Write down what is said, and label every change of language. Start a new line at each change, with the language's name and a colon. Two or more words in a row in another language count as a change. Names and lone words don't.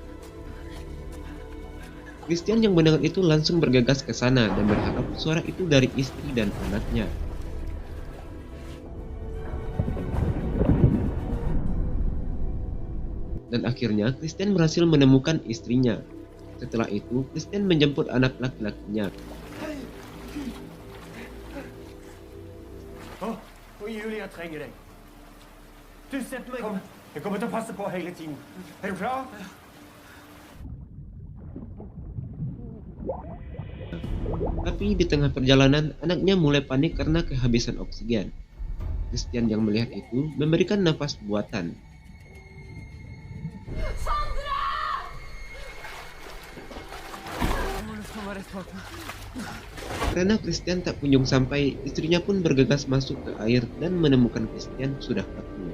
Indonesian: Christian yang mendengar itu langsung bergegas ke sana dan berharap suara itu dari istri dan anaknya. Dan akhirnya Christian berhasil menemukan istrinya. Setelah itu, Christian menjemput anak laki-lakinya.
Norwegian: Hvor Julie, jeg trenger deg. Du, sett meg. Kom. Jeg kommer til å passe på hele tiden. Er du klar?
Indonesian: Tapi di tengah perjalanan, anaknya mulai panik karena kehabisan oksigen. Christian yang melihat itu memberikan nafas buatan. Karena Christian tak kunjung sampai, istrinya pun bergegas masuk ke air dan menemukan Christian sudah kaku.